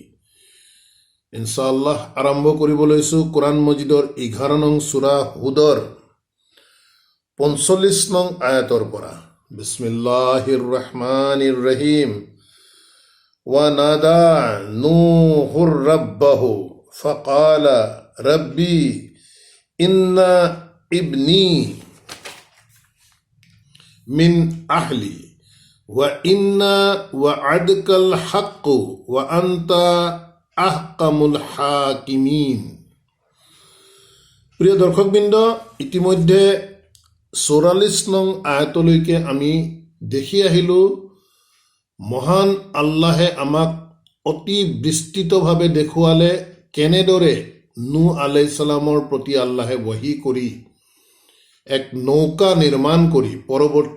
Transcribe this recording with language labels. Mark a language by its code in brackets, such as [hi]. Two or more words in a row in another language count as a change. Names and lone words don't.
[as] ইনশাআল্লাহ আৰম্ভ কৰিব লৈছোঁ কোৰআন মজিদৰ 11 নং সূৰা হুদৰ 45 নং আয়াতৰ পৰা। [ar] بسم الله الرحمن الرحيم ونادى نوح ربه فقال رب إن ابني من أهلي وإن وعدك الحق وأنت أحكم الحاكمين. [as] প্রিয় দর্শকবৃন্দ, ইতিমধ্যে 44 নং আয়াতলৈকে আমি দেখি আহিলোঁ মহান আল্লাহে আমাক অতি বিস্তৃতভাৱে দেখুৱালে কেনেদৰে নূহ [ar] عليه السلام [as] প্ৰতি আল্লাহে বহী কৰি এক নৌকা নিৰ্মাণ কৰি পৰৱৰ্তী